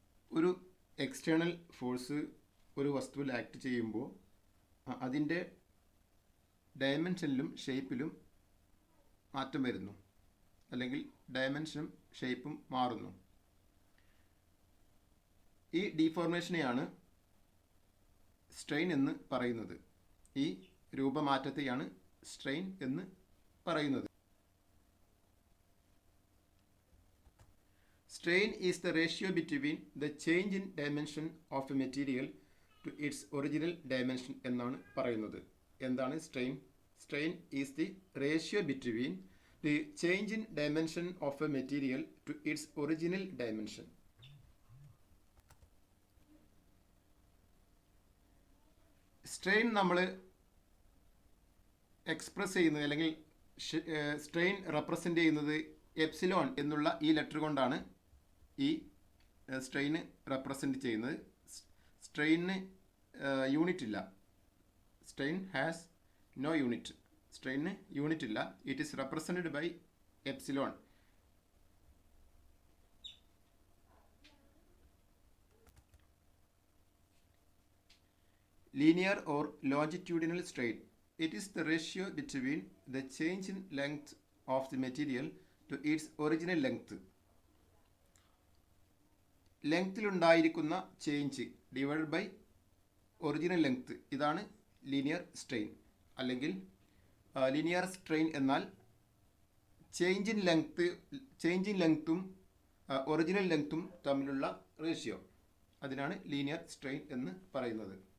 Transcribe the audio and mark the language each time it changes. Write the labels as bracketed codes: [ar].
[ml] ഒരു external force ഒരു വസ്തുവിൽ ആക്ട് ചെയ്യുമ്പോൾ അതിൻ്റെ ഡയമെൻഷനിലും ഷേപ്പിലും മാറ്റം വരുന്നു, അല്ലെങ്കിൽ ഡയമെൻഷനും ഷേപ്പും മാറുന്നു. ഈ ഡീഫോർമേഷനെയാണ് സ്ട്രെയിൻ എന്ന് പറയുന്നത്. ഈ രൂപമാറ്റത്തെയാണ് സ്ട്രെയിൻ എന്ന് പറയുന്നത്. [en] Strain is the ratio between the change in dimension of a material to its original dimension [ml] എന്നാണ് പറയുന്നത്. എന്താണ് strain? [en] Strain is the ratio between the change in dimension of a material to its original dimension. [ml] Strain നമ്മൾ express ചെയ്യുന്നത്, അല്ലെങ്കിൽ strain represent ചെയ്യുന്നത് epsilon എന്നുള്ള ഈ letter കൊണ്ടാണ് ഈ സ്ട്രെയിന് റെപ്രസെൻ്റ് ചെയ്യുന്നത്. സ്ട്രെയിന് യൂണിറ്റ് ഇല്ല. [en] Strain has no unit. [ml] Strain unit ഇല്ല. [en] It is represented by epsilon. Linear or longitudinal strain. It is the ratio between the change in length of the material to its original length. [ml] ലെങ്ത്തിലുണ്ടായിരിക്കുന്ന change divided by original length, ഇതാണ് linear strain. അല്ലെങ്കിൽ linear strain എന്നാൽ change in ലെങ്ത്തും original ലെങ്ത്തും തമ്മിലുള്ള ratio, അതിനാണ് linear strain എന്ന് പറയുന്നത്.